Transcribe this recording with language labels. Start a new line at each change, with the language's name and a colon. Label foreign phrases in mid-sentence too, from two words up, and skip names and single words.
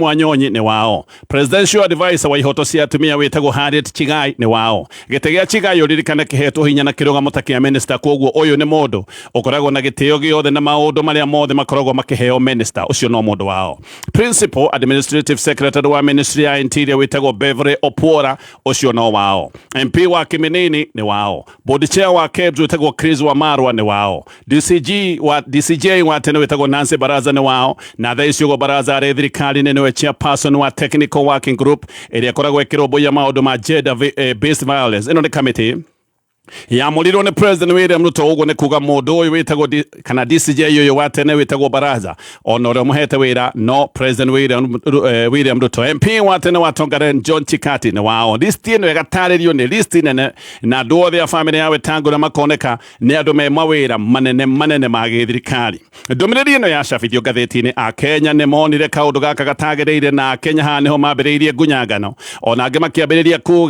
Kikuyu: Wanyonyi ni wao
English: presidential advisor
Kikuyu: wa ihoto cia atumia witagwo Harriet Chigai ni wao gite gia Chigai uririkane kihetwo hinya na kirugamo ta kia minister koguo uyu ni mundu ukoragwo na gitio giothe na maundu maria mothe makoragwo makiheo minister ucio no mundu wao
English: principal administrative secretary
Kikuyu: wa ministry ya interior witagwo Beverly Opora ucio no wao MP wa Kiminini ni wao
English: board chair
Kikuyu: wa KEBS witagwo Chris wa Marwa ni wao DCJ wa tene witagwo Nancy Baraza ni wao na thaicio Baraza ari thirikari niwe chairperson wa
English: technical working group
Kikuyu: iria koragwo ikirombo ya maundu ma
English: gender based violence
Kikuyu: ino ni committee ya muliro ni president William Ruto ugo ni kuga mundu uyu witagwo kana DCJ uyu wa tene witagwo Baraza onore muhete wira no president William Ruto MP wa tene wa Tongaren John Chikati ni wao list ino igataririo ni list nene na andu othe a family yawe Tangura makoneka ni andu me mawira manene ma githirikari ndumiriri ino yacabithio ngathiti-ini a Kenya ni monire kaundu gaka gatagereire na Kenya ha niho mambiriirie ngunyangano ona angi makiambiriria